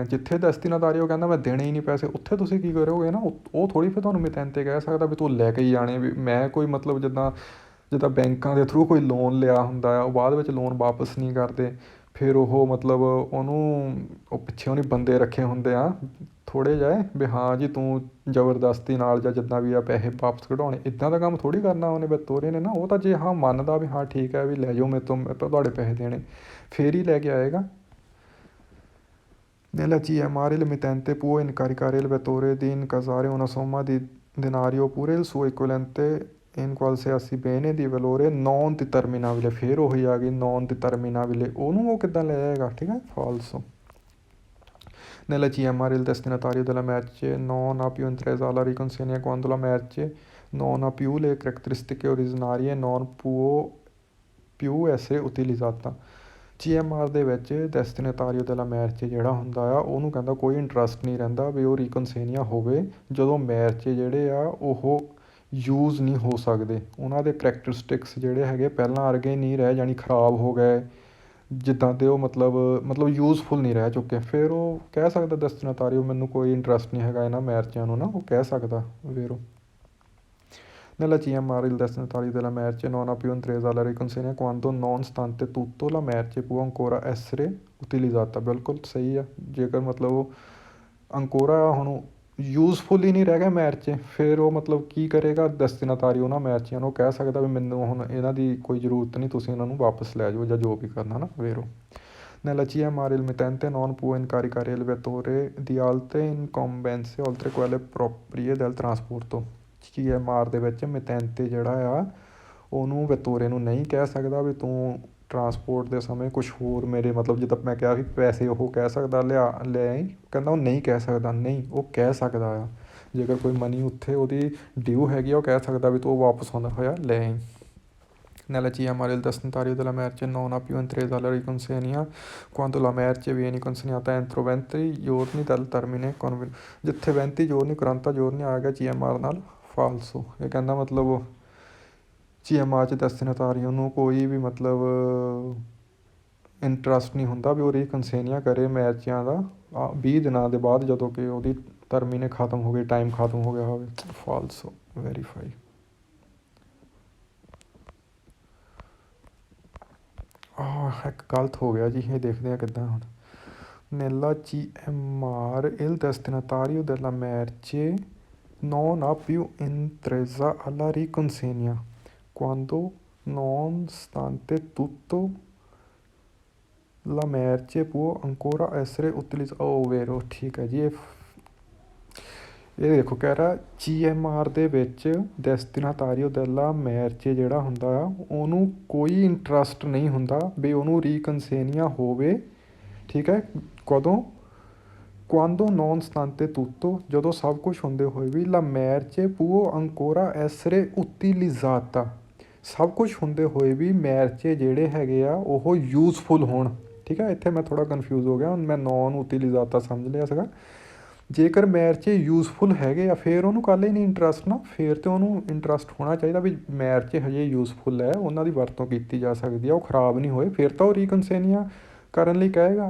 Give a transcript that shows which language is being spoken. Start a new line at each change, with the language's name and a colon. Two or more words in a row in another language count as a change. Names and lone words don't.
Punjabi: ਜਿੱਥੇ ਡੈਸਟੀਨਾਤਾਰੀਓ ਕਹਿੰਦਾ ਮੈਂ ਦੇਣੇ ਹੀ ਨਹੀਂ ਪੈਸੇ, ਉੱਥੇ ਤੁਸੀਂ ਕੀ ਕਰੋਗੇ ਨਾ, ਉਹ ਥੋੜ੍ਹੀ ਫਿਰ ਤੁਹਾਨੂੰ ਮਿਤੈਂਤੇ ਕਹਿ ਸਕਦਾ ਵੀ ਤੂੰ ਲੈ ਕੇ ਹੀ ਜਾਣੇ, ਵੀ ਮੈਂ ਕੋਈ ਮਤਲਬ ਜਿੱਦਾਂ ਬੈਂਕਾਂ ਦੇ ਥਰੂ ਕੋਈ ਲੋਨ ਲਿਆ ਹੁੰਦਾ ਆ, ਉਹ ਬਾਅਦ ਵਿੱਚ ਲੋਨ ਵਾਪਸ ਨਹੀਂ ਕਰਦੇ, ਫਿਰ ਉਹ ਮਤਲਬ ਉਹਨੂੰ ਉਹ ਪਿੱਛੇ ਉਹਨੇ ਬੰਦੇ ਰੱਖੇ ਹੁੰਦੇ ਆ ਥੋੜ੍ਹੇ ਜਿਹੇ ਵੀ ਹਾਂ ਜੀ ਤੂੰ ਜ਼ਬਰਦਸਤੀ ਨਾਲ ਜਾਂ ਜਿੱਦਾਂ ਵੀ ਆ ਪੈਸੇ ਵਾਪਸ ਕਢਾਉਣੇ, ਇੱਦਾਂ ਦਾ ਕੰਮ ਥੋੜ੍ਹੀ ਕਰਨਾ ਉਹਨੇ ਵੈਤੋਰੇ ਨੇ ਨਾ। ਉਹ ਤਾਂ ਜੇ ਹਾਂ ਮੰਨਦਾ ਵੀ ਹਾਂ ਠੀਕ ਹੈ ਵੀ ਲੈ ਜਾਓ ਮੇਰੇ ਤੋਂ ਤੁਹਾਡੇ ਪੈਸੇ ਦੇਣੇ, ਫਿਰ ਹੀ ਲੈ ਕੇ ਆਏਗਾ।
Italian: Nella CMR il mittente può incaricare il vettore di incassare una somma denario pure il suo equivalente in qualsiasi bene di valore non determinabile,
Punjabi: ਫਿਰ ਉਹੀ ਆ ਗਈ
Italian: non determinabile,
Punjabi: ਉਹਨੂੰ ਉਹ ਕਿੱਦਾਂ ਲੈ ਜਾਏਗਾ, ਠੀਕ ਹੈ, falso.
Italian: Nella CMR il destinatario della merce non ha più intesa alla riconsegna quando la merce non ha più le caratteristiche originarie non può più essere utilizzata.
Punjabi: CMR ਦੇ ਵਿੱਚ
Italian: destinatario della merce
Punjabi: ਜਿਹੜਾ ਹੁੰਦਾ ਆ ਉਹਨੂੰ ਕਹਿੰਦਾ ਕੋਈ ਇੰਟਰਸਟ ਨਹੀਂ ਰਹਿੰਦਾ ਵੀ ਉਹ ਰੀਕਨਸੇਨੀਆ ਹੋਵੇ ਜਦੋਂ ਮੈਰਚੇ ਜਿਹੜੇ ਆ ਉਹ ਯੂਜ਼ ਨਹੀਂ ਹੋ ਸਕਦੇ, ਉਹਨਾਂ ਦੇ ਕਰੈਕਟਰਿਸਟਿਕਸ ਜਿਹੜੇ ਹੈਗੇ ਪਹਿਲਾਂ ਵਰਗੇ ਨਹੀਂ ਰਹਿ ਜਾਣੀ, ਖ਼ਰਾਬ ਹੋ ਗਏ ਜਿੱਦਾਂ ਦੇ ਉਹ ਮਤਲਬ ਯੂਜ਼ਫੁਲ ਨਹੀਂ ਰਹਿ ਚੁੱਕੇ, ਫਿਰ ਉਹ ਕਹਿ ਸਕਦਾ ਡੈਸਟੀਨੇਟਾਰੀਓ ਮੈਨੂੰ ਕੋਈ ਇੰਟਰਸਟ ਨਹੀਂ ਹੈਗਾ ਇਹਨਾਂ ਮੈਰਚਿਆਂ ਨੂੰ ਨਾ, ਉਹ ਕਹਿ ਸਕਦਾ ਫਿਰ ਉਹ.
Italian: Nella CMR il destinatario della merce non ha più intesa la riconsegna quando nonostante tutto la merce può ancora essere utilizzata.
Punjabi: ਬਿਲਕੁਲ ਸਹੀ ਆ, ਜੇਕਰ ਮਤਲਬ ਉਹ ਅੰਕੋਰਾ ਹੁਣ ਯੂਜ਼ਫੁਲ ਹੀ ਨਹੀਂ ਰਹਿ ਗਿਆ ਮੈਰਚੇ, ਫਿਰ ਉਹ ਮਤਲਬ ਕੀ ਕਰੇਗਾ ਡੈਸਟੀਨੇਟਾਰੀਓ ਉਹਨਾਂ ਮੈਰਚਿਆਂ ਨੂੰ ਕਹਿ ਸਕਦਾ ਵੀ ਮੈਨੂੰ ਹੁਣ ਇਹਨਾਂ ਦੀ ਕੋਈ ਜ਼ਰੂਰਤ ਨਹੀਂ, ਤੁਸੀਂ ਇਹਨਾਂ ਨੂੰ ਵਾਪਸ ਲੈ ਜਾਓ ਜਾਂ ਜੋ ਵੀ ਕਰਨਾ ਨਾ ਫਿਰ ਉਹ.
Italian: Nella CMR il mittente non può incaricare il vettore di altre incombenze oltre quelle proprie del trasporto.
Punjabi: CMR ਦੇ ਵਿੱਚ ਮਿਤੈਂਤੇ ਜਿਹੜਾ ਆ ਉਹਨੂੰ ਵਤੋਰੇ ਨੂੰ ਨਹੀਂ ਕਹਿ ਸਕਦਾ ਵੀ ਤੂੰ ਟਰਾਂਸਪੋਰਟ ਦੇ ਸਮੇਂ ਕੁਛ ਹੋਰ ਮੇਰੇ ਮਤਲਬ ਜਿੱਦਾਂ ਮੈਂ ਕਿਹਾ ਵੀ ਪੈਸੇ ਉਹ ਕਹਿ ਸਕਦਾ ਲੈ ਆਈ, ਕਹਿੰਦਾ ਉਹ ਨਹੀਂ ਕਹਿ ਸਕਦਾ, ਨਹੀਂ ਉਹ ਕਹਿ ਸਕਦਾ ਆ, ਜੇਕਰ ਕੋਈ ਮਨੀ ਉੱਥੇ ਉਹਦੀ ਡਿਊ ਹੈਗੀ ਆ ਉਹ ਕਹਿ ਸਕਦਾ ਵੀ ਤੂੰ ਉਹ ਵਾਪਸ ਆਉਂਦਾ ਹੋਇਆ ਲੈ ਆਈ.
Italian: Nella CMR il destinatario della merce non ha più intesa la riconsegna quando la merce viene consegnata entro 20 giorni dal termine ਜਿੱਥੇ 20 giorni 40 giorni
Punjabi: ਆ ਗਿਆ CMR ਨਾਲ
Italian: ਫਾਲਸੋ.
Punjabi: ਇਹ ਕਹਿੰਦਾ ਮਤਲਬ CMR 'ਚ ਡੈਸਟੀਨੇਟਾਰੀਓ ਨੂੰ ਕੋਈ ਵੀ ਮਤਲਬ ਇੰਟਰਸਟ ਨਹੀਂ ਹੁੰਦਾ ਵੀ ਉਹ ਰੀਕਨਸੇਨੀਆ ਕਰੇ ਮੈਰਚਿਆਂ ਦਾ 20 ਦਿਨਾਂ ਦੇ ਬਾਅਦ ਜਦੋਂ ਕਿ ਉਹਦੀ ਟਰਮੀਨੇ ਖਤਮ ਹੋ ਗਈ, ਟਾਈਮ ਖਤਮ ਹੋ ਗਿਆ ਹੋਵੇ, ਫਾਲਸੋ. ਵੈਰੀਫਾਈ. ਇੱਕ ਗਲਤ ਹੋ ਗਿਆ ਜੀ, ਇਹ ਦੇਖਦੇ ਹਾਂ ਕਿੱਦਾਂ ਹੁਣ.
Italian: Nella CMR il destinatario della merce non ha più intesa alla riconsegna quando nonostante tutto la merce può ancora essere utilizzata.
Punjabi: ovvero ਠੀਕ ਹੈ ਜੀ, ਇਹ ਦੇਖੋ ਕਹਿ ਰਿਹਾ CMR ਦੇ ਵਿੱਚ
Italian: destinatario della merce
Punjabi: ਜਿਹੜਾ ਹੁੰਦਾ ਆ ਉਹਨੂੰ ਕੋਈ ਇੰਟਰਸਟ ਨਹੀਂ ਹੁੰਦਾ ਵੀ ਉਹਨੂੰ ਰੀਕਨਸੇਨੀਆ ਹੋਵੇ, ਠੀਕ ਹੈ, ਕਦੋਂ
Italian: quando nonostante tutto
Punjabi: ਜਦੋਂ ਸਭ ਕੁਛ ਹੁੰਦੇ ਹੋਏ ਵੀ
Italian: la merce può ancora essere utilizzata,
Punjabi: ਸਭ ਕੁਛ ਹੁੰਦੇ ਹੋਏ ਵੀ ਮੈਰਚੇ ਜਿਹੜੇ ਹੈਗੇ ਆ ਉਹ ਯੂਜ਼ਫੁਲ ਹੋਣ, ਠੀਕ ਹੈ. ਇੱਥੇ ਮੈਂ ਥੋੜ੍ਹਾ ਕਨਫਿਊਜ਼ ਹੋ ਗਿਆ, ਮੈਂ
Italian: non utilizzata
Punjabi: ਸਮਝ ਲਿਆ ਸੀਗਾ. ਜੇਕਰ ਮੈਰਚੇ ਯੂਜ਼ਫੁਲ ਹੈਗੇ ਆ ਫਿਰ ਉਹਨੂੰ ਕੱਲ੍ਹ ਹੀ ਨਹੀਂ ਇੰਟਰਸਟ ਨਾ, ਫਿਰ ਤਾਂ ਉਹਨੂੰ ਇੰਟਰਸਟ ਹੋਣਾ ਚਾਹੀਦਾ ਵੀ ਮੈਰਚੇ ਹਜੇ ਯੂਜ਼ਫੁਲ ਹੈ, ਉਹਨਾਂ ਦੀ ਵਰਤੋਂ ਕੀਤੀ ਜਾ ਸਕਦੀ ਆ, ਉਹ ਖ਼ਰਾਬ ਨਹੀਂ ਹੋਏ, ਫਿਰ ਤਾਂ ਉਹ ਰੀਕਨਸੇਨੀਆ ਕਰਨ ਲਈ ਕਹੇਗਾ.